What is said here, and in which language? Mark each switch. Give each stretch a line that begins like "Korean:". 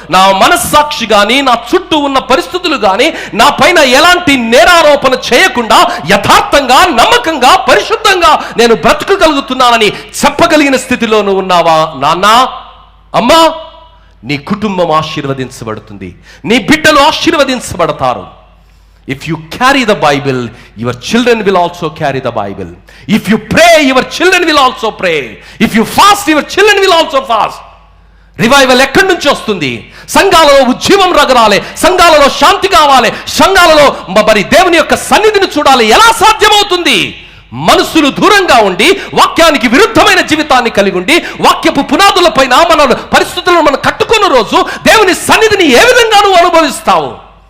Telugu: నా మనస్సాక్షి కానీ, నా చుట్టూ ఉన్న పరిస్థితులు కానీ నా పైన ఎలాంటి నేరారోపణ చేయకుండా యథార్థంగా, నమ్మకంగా, పరిశుద్ధంగా నేను బ్రతకగలుగుతున్నానని చెప్పగలిగిన స్థితిలో నువ్వు ఉన్నావా? నాన్న, అమ్మా, నీ కుటుంబం ఆశీర్వదించబడుతుంది, నీ బిడ్డలు ఆశీర్వదించబడతారు.
English: If you carry the Bible, your children will also carry the Bible. If you pray, your children will also pray. If you fast, your children will also fast.
Telugu: Revival ఎక్కడి నుంచి వస్తుంది? సంఘాలలో ఉజ్జీవం రగరాలి, సంఘాలలో శాంతి కావాలి, సంఘాలలో మరి దేవుని యొక్క సన్నిధిని చూడాలి. ఎలా సాధ్యమవుతుంది? మనసులు దూరంగా ఉండి, వాక్యానికి విరుద్ధమైన జీవితాన్ని కలిగి ఉండి, వాక్యపు పునాదులపైన మన పరిస్థితులను మనం కట్టుకున్న రోజు దేవుని సన్నిధిని ఏ విధంగా నువ్వు అనుభవిస్తావు?